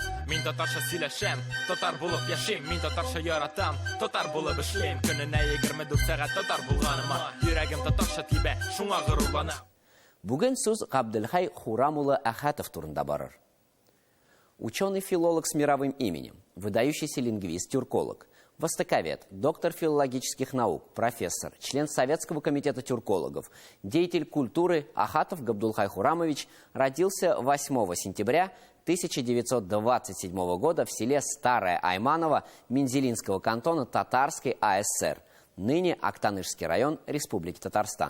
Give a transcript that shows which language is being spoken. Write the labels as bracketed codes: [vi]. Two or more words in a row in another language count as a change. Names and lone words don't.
[tt] Мин татарша сөйләшәм, татар булып яшим, мин татарша яратам, татар булып эшлим. Көненә 24 сәгать татар булганыма, йөрәгем татарша тибә, шуңа горурланам. Бүген сүз Габделхай Хурамулы Ахатов турында барыр. [ru] Ученый-филолог с мировым именем, выдающийся лингвист-тюрколог, востоковед, доктор филологических наук, профессор, член Советского комитета тюркологов, деятель культуры Ахатов Габдулхай Хурамович родился 8 сентября 1927 года в селе Старое Айманово Мензелинского кантона Татарской АСР, ныне Актанышский район Республики Татарстан.